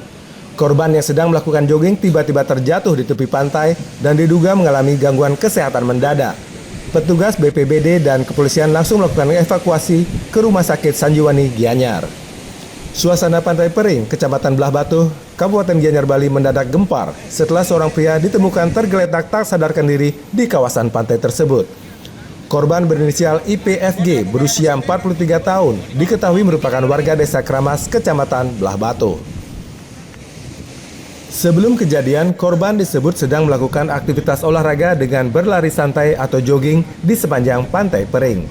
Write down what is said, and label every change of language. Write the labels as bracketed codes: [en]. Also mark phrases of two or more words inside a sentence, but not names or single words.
[id] Korban yang sedang melakukan jogging tiba-tiba terjatuh di tepi pantai dan diduga mengalami gangguan kesehatan mendadak. Petugas BPBD dan kepolisian langsung melakukan evakuasi ke Rumah Sakit Sanjiwani, Gianyar. Suasana Pantai Pering, Kecamatan Belah Batu, Kabupaten Gianyar, Bali mendadak gempar setelah seorang pria ditemukan tergeletak tak sadarkan diri di kawasan pantai tersebut. Korban berinisial IPFG berusia 43 tahun diketahui merupakan warga Desa Kramas, Kecamatan Belah Batu. Sebelum kejadian, korban disebut sedang melakukan aktivitas olahraga dengan berlari santai atau jogging di sepanjang Pantai Pering.